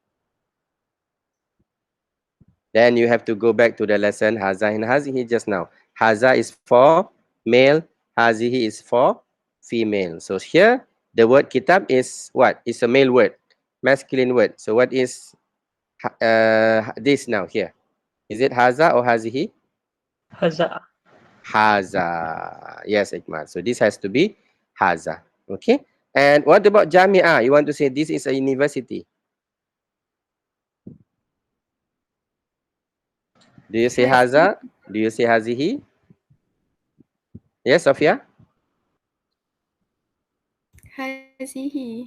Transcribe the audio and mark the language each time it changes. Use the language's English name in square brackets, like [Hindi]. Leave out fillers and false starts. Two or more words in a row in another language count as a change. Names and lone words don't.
[English] Then you have to go back to the lesson haza and hazihi just now. Haza is for male, hazihi is for female. So here, the word kitab is what? It's a male word, masculine word. So what is this now here? Is it haza or hazihi? Haza. Haza. Yes, Ikmal. So this has to be haza. Okay. And what about Jami'ah? You want to say this is a university. Do you say haza? Do you say hazihi? Yes, Sophia? Hazihi.